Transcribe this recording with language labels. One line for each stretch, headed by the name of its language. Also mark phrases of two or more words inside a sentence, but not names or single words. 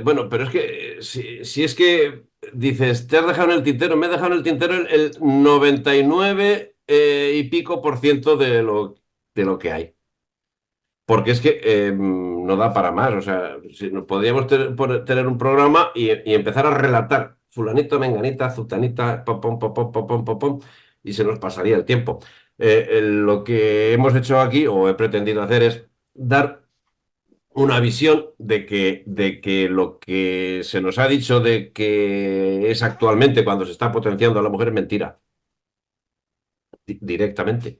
Spanish: Bueno, pero es que si es que dices, te has dejado en el tintero, me he dejado en el tintero el 99 y pico por ciento de lo que hay. Porque es que no da para más. O sea, si podríamos tener un programa y empezar a relatar fulanito, menganita, zutanita, pom, pom, pom, pom, pom, pom, pom, pom, y se nos pasaría el tiempo. Lo que hemos hecho aquí, o he pretendido hacer, es dar una visión de que lo que se nos ha dicho de que es actualmente cuando se está potenciando a la mujer es mentira. Directamente.